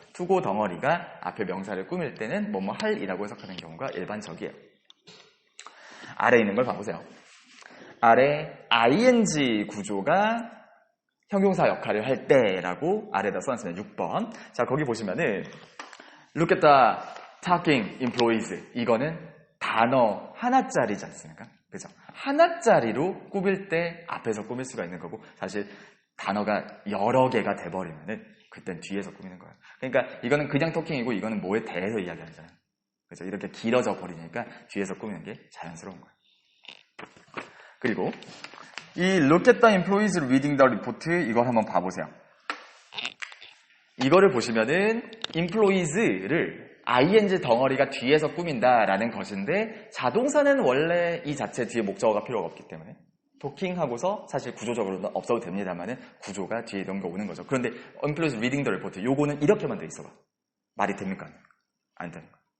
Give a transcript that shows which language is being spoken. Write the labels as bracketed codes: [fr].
[ko] to go 덩어리가 앞에 명사를 꾸밀 때는 뭐뭐 할이라고 해석하는 경우가 일반적이에요. 아래 있는 걸 봐보세요. 아래 ing 구조가 형용사 역할을 할 때라고 아래다 써놨습니다. 6번. 자, 거기 보시면은 [en] look at the talking employees. [ko] 이거는 단어 하나짜리지 않습니까? 그죠? 하나짜리로 꾸밀 때 앞에서 꾸밀 수가 있는 거고, 사실 단어가 여러 개가 돼버리면은 그땐 뒤에서 꾸미는 거예요. 그러니까 이거는 그냥 토킹이고 이거는 뭐에 대해서 이야기하잖아요. 그죠? 이렇게 길어져 버리니까 뒤에서 꾸미는 게 자연스러운 거예요. 그리고 이 [en] look at the employees reading the report [ko] 이걸 한번 봐보세요. 이거를 보시면은 employes를 ing 덩어리가 뒤에서 꾸민다라는 것인데 자동사는 원래 이 자체 뒤에 목적어가 필요가 없기 때문에 도킹하고서 사실 구조적으로는 없어도 됩니다만은 구조가 뒤에 이런 거 오는 거죠. 그런데 [en] employees reading the report [ko] 요거는 이렇게만 돼 있어봐. 말이 됩니까? 안 되는 거예요.